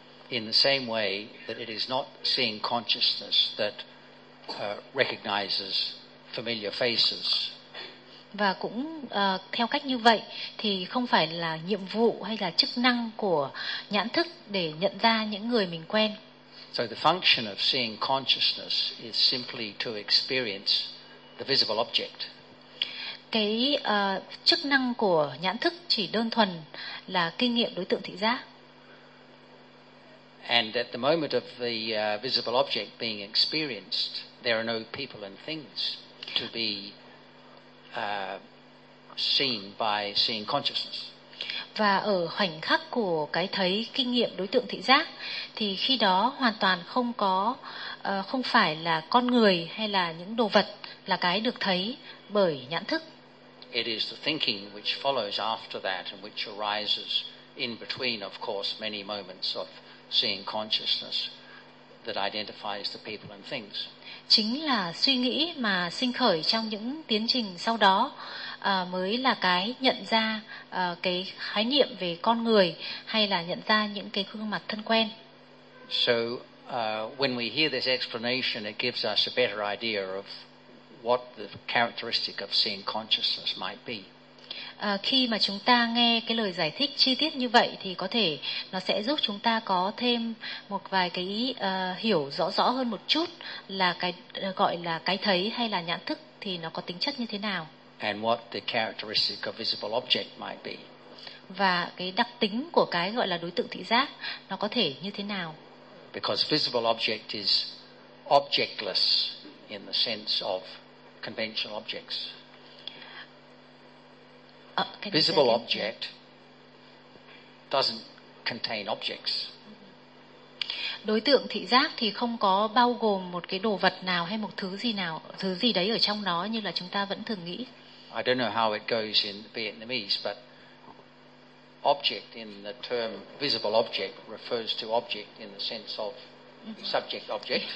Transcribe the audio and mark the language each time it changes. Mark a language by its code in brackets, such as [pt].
[en] In the same way that it is not seeing consciousness that recognizes familiar faces. [vi] Và cũng theo cách như vậy thì không phải là nhiệm vụ hay là chức năng của nhãn thức để nhận ra những người mình quen. [en] So the function of seeing consciousness is simply to experience the visible object. [vi] Cái chức năng của nhãn thức chỉ đơn thuần là kinh nghiệm đối tượng thị giác. [en] And at the moment of the visible object being experienced, there are no people and things to be seen by seeing consciousness. [vi] Và ở khoảnh khắc của cái thấy kinh nghiệm đối tượng thị giác thì khi đó hoàn toàn không có không phải là con người hay là những đồ vật là cái được thấy bởi nhãn thức. [en] It is the thinking which follows after that and which arises in between, of course, many moments of seeing consciousness that identifies the people and things. [vi] Chính là suy nghĩ mà sinh khởi trong những tiến trình sau đó mới là cái nhận ra cái khái niệm về con người hay là nhận ra những cái gương mặt thân quen. [en] So when we hear this explanation, it gives us a better idea of what the characteristic of seeing consciousness might be. [vi] Khi mà chúng ta nghe cái lời giải thích chi tiết như vậy thì có thể nó sẽ giúp chúng ta có thêm một vài cái hiểu rõ hơn một chút là cái gọi là cái thấy hay là nhãn thức thì nó có tính chất như thế nào. [en] And what the characteristic of visible object might be. [vi] Và cái đặc tính của cái gọi là đối tượng thị giác nó có thể như thế nào. [en] Because visible object is objectless in the sense of conventional objects. Visible object doesn't contain objects. [vi] Đối tượng thị giác thì không có bao gồm một cái đồ vật nào hay một thứ gì đấy ở trong nó như là chúng ta vẫn thường nghĩ. [en] I don't know how it goes in Vietnamese, but object in the term visible object refers to object in the sense of subject object.